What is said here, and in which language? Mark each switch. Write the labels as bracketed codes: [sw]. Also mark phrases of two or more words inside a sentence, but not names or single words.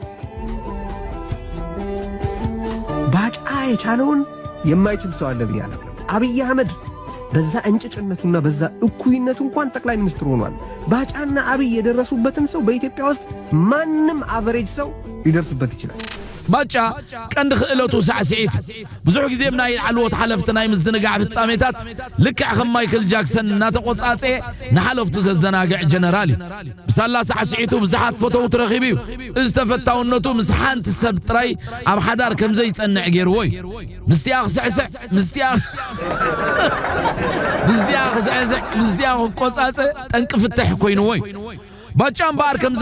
[am] ባጫ የቻለውን የማይችል ሰው አለ ብያለሁ አብይ አህመድ በዛ እንጭጭነቱና በዛ እኩይነቱ እንኳን ጠቅላይ ሚኒስትር ሆኗል ባጫና አብይ የደረሱበትን ሰው በኢትዮጵያ ውስጥ ማንም አቨሬጅ ሰው ሊደርስበት ይችላል [ti] ባጫ ቀንድ ክእለቱ ሳዕሲዒት ብዙሕ ግዜ ብናይ ዓልዎት ሓለፍቲ ናይ ምዝንጋዕ ፍጻሜታት ልክዕ ከም ማይክል ጃክሰን እናተቆጻጼ ንሓለፍቱ ዘዘናግዕ ጀነራል እዩ ብሳላ ሳዕሲዒቱ ብዙሓት ፈተውት ረኺቡ እዩ እዚ ተፈታውነቱ ምስ ሓንቲ ሰብ ጥራይ ኣብ ሓዳር ከምዘይጸንዕ ገይርዎ እዩ ምስትያ ክስዕስዕ ምስትያ ክስዕስዕ ምስትያ ክቆጻጸ ጠንቂ ፍትሕ ኮይኑዎ እዩ ባጫም ባር ከምዛ